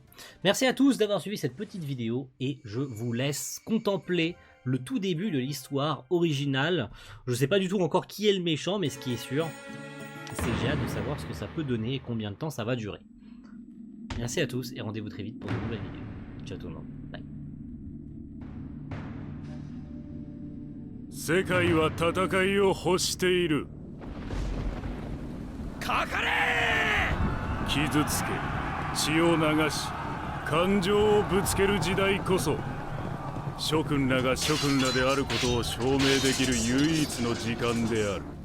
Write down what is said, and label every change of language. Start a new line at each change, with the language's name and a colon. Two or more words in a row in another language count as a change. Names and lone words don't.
French: Merci à tous d'avoir suivi cette petite vidéo, et je vous laisse contempler le tout début de l'histoire originale. Je sais pas du tout encore qui est le méchant, mais ce qui est sûr, c'est que j'ai hâte de savoir ce que ça peut donner et combien de temps ça va durer. Merci à tous, et rendez-vous très vite pour de nouvelles vidéos. Ciao tout le monde, bye.
Japanese: 世界は戦いを欲している。かかれ。傷つけ、血を流し、感情をぶつける時代こそ諸君らが諸君らであることを証明できる唯一の時間である。